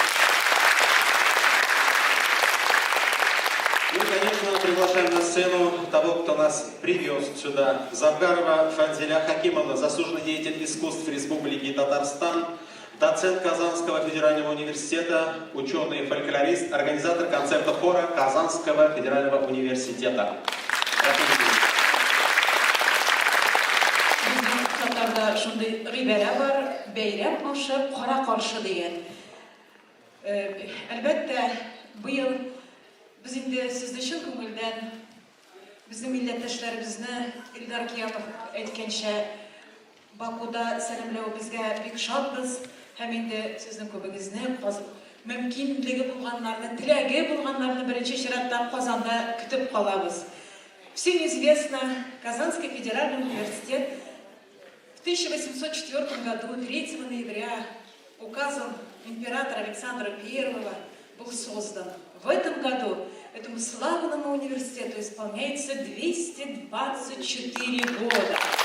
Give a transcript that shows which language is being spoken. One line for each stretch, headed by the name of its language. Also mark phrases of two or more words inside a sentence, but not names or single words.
Russian: И, конечно, приглашаем на сцену того, кто нас привез сюда. Завгарова Фанзиля Хакимовна, заслуженный деятель искусств Республики Татарстан, доцент Казанского федерального университета, ученый, фольклорист, организатор концерта хора Казанского федерального университета.
Tatar: Татарда шундай гыйбәре бар, бәйрәм ашы, кара каршы дигән. Әлбәттә, быел без инде сезне чын күңелдән, безнең милләттәшләребезне Илдар Киямов әйткәнчә, Бакуда сәламләүебезгә бик шатбыз, һәм инде сезнең күбегезне мөмкинлеге булганнарны, теләге булганнарны беренче чиратта Казанда көтеп калабыз.
Russian: Всем известно, Казанский федеральный университет в 1804 году, 3 ноября, указом императора Александра I был создан. В этом году этому славному университету исполняется 224 года.